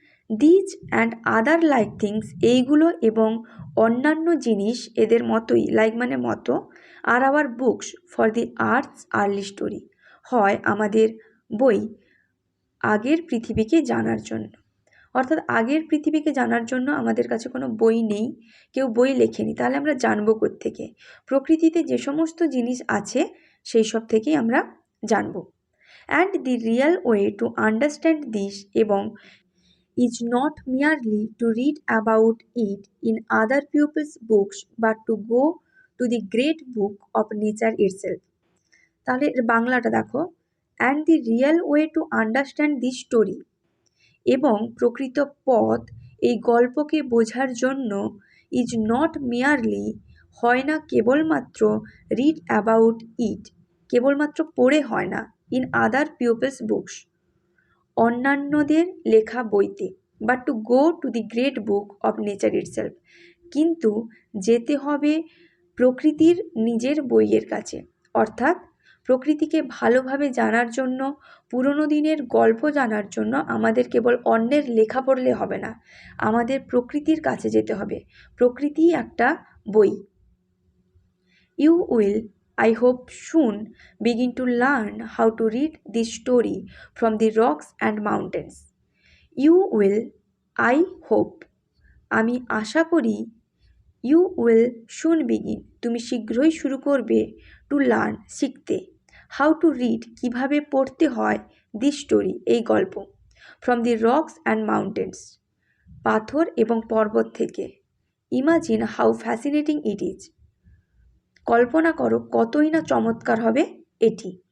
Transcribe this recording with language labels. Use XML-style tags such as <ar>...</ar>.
<en>these and other like things,</en> <bn>এইগুলো এবং অন্যান্য জিনিস এদের মতোই, লাইক মানে মতো, আর</bn> <en>our books for the earth's early story,</en> <bn>হয় আমাদের বই আগের পৃথিবীকে জানার জন্য। অর্থাৎ আগের পৃথিবীকে জানার জন্য আমাদের কাছে কোনো বই নেই, কেউ বই লেখেনি, তাহলে আমরা জানবো কোত্থেকে? প্রকৃতিতে যে সমস্ত জিনিস আছে সেই সব থেকেই আমরা জানবো।</bn> <en>And the real way to understand this, এবং is not merely to read about it in other people's books but to go to the great book of nature itself।</en> <bn>তাহলে এর বাংলাটা দেখো,</bn> <en>and the real way to understand this story,</en> <bn>এবং প্রকৃত পথ এই গল্পকে বোঝার জন্য,</bn> <en>is not merely,</en> <bn>হয় না কেবলমাত্র,</bn> <en>read about it,</en> <bn>কেবলমাত্র পড়ে হয় না,</bn> <en>in other people's books,</en> <bn>অন্যান্যদের লেখা বইতে,</bn> <en>but to go to the great book of nature itself,</en> <bn>কিন্তু যেতে হবে প্রকৃতির নিজের বইয়ের কাছে। অর্থাৎ প্রকৃতিকে ভালোভাবে জানার জন্য, পুরনো দিনের গল্প জানার জন্য আমাদের কেবল অন্যের লেখা পড়লে হবে না, আমাদের প্রকৃতির কাছে যেতে হবে। প্রকৃতি একটা বই।</bn> <en>You will, I hope, soon begin to learn how to read this story from the rocks and mountains. You will, I hope,</en> <bn>আমি আশা করি,</bn> <en>you will soon begin,</en> <bn>তুমি শীঘ্রই শুরু করবে,</bn> <en>to learn, শিখতে, how to read,</en> <bn>কীভাবে পড়তে হয়,</bn> <en>this story,</en> <bn>এই গল্প,</bn> <en>from the rocks and mountains,</en> <bn>পাথর এবং পর্বত থেকে,</bn> <en>imagine how fascinating it is,</en> <bn>কল্পনা করো কতই না চমৎকার হবে এটি।</bn>